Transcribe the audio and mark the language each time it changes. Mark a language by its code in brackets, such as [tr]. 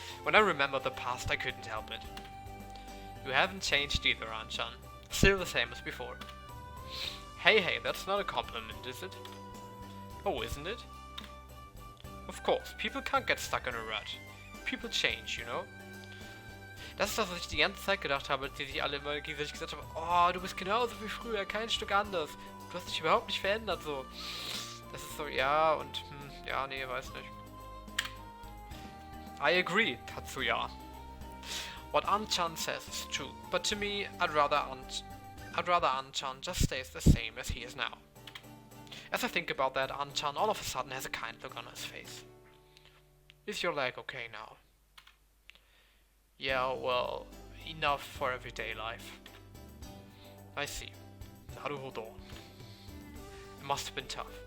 [en] When I remember the past, I couldn't help it. You haven't changed either, Anchan. Still the same as before. Hey, that's not a compliment, is it? Oh, isn't it? Of course, people can't get stuck in a rut. People change, you know? [de] Das ist das, was ich die ganze Zeit gedacht habe, als die sich alle immer gegenseitig gesagt haben, oh, du bist genauso wie früher, kein Stück anders. Du hast dich überhaupt nicht verändert, so. Das ist so, ja, und, ja, nee, weiß nicht. [en] I agree, Tatsuya. What Anchan says is true, but to me, I'd rather Anchan just stays the same as he is now. As I think about that, Anchan all of a sudden has a kind look on his face. Is your leg okay now? Yeah, well, enough for everyday life. I see. Naruhodo. It must have been tough.